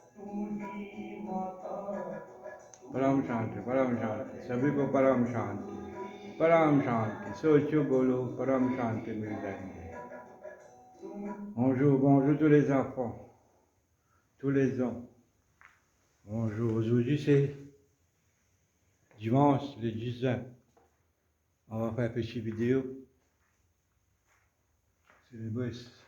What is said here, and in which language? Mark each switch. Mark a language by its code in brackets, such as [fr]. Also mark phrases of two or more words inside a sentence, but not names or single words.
[hi] परम शांति, परम शांति, सभी को परम शांति, परम शांति, सोचो बोलो परम शांति मिल जाएंगे। [fr] Bonjour, bonjour tous les enfants, tous les ans. Bonjour, aujourd'hui c'est dimanche le 10 juin. On va faire une petite vidéo sur les bus.